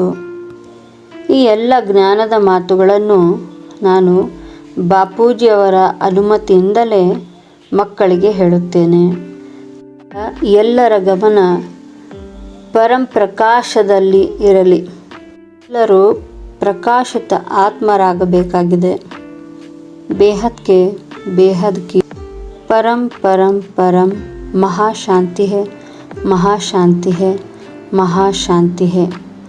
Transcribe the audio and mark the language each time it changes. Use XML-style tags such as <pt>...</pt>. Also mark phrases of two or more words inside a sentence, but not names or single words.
<kn>ಈ ಎಲ್ಲ ಜ್ಞಾನದ ಮಾತುಗಳನ್ನು ನಾನು ಬಾಪೂಜಿಯವರ ಅನುಮತಿಯಿಂದಲೇ ಮಕ್ಕಳಿಗೆ ಹೇಳುತ್ತೇನೆ. ಎಲ್ಲರ ಗಮನ ಪರಂಪ್ರಕಾಶದಲ್ಲಿ ಇರಲಿ. ಎಲ್ಲರೂ ಪ್ರಕಾಶಿತ ಆತ್ಮರಾಗಬೇಕಾಗಿದೆ.</kn> <hi>बेहद के बेहद की परम परम परम महाशांति है, महाशांति है, महाशांति है।</hi>